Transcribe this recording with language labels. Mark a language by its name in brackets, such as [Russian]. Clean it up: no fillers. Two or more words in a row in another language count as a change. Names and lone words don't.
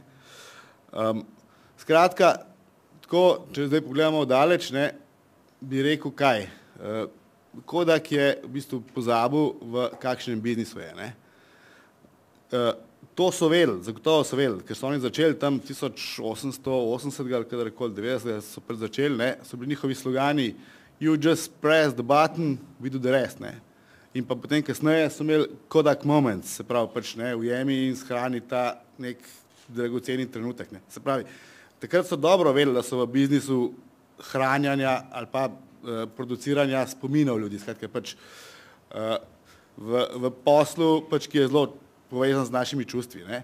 [Slovenian] Skratka, tako, če zdaj pogledamo daleč, ne, bi rekel kaj. Kodak je v bistvu pozabil, v kakšnem biznisu je, ne. To so vedeli, zagotovo so vedeli, ker so oni začeli tam 1880 ali kadarkoli 90 so pred začeli, ne, so bili njihovi slogani [English] You just press the button, we do the rest, [Slovenian] ne. In pa potem kasneje so imeli Kodak moments, se pravi pač, ne, ujemi in shrani ta nek dragoceni trenutek, ne. Se pravi, takrat so dobro vedeli, da so v biznisu hranjanja ali pa produciranja spominov ljudi, skratka pač v poslu, pač, ki je zelo povezan z našimi čustvi, ne.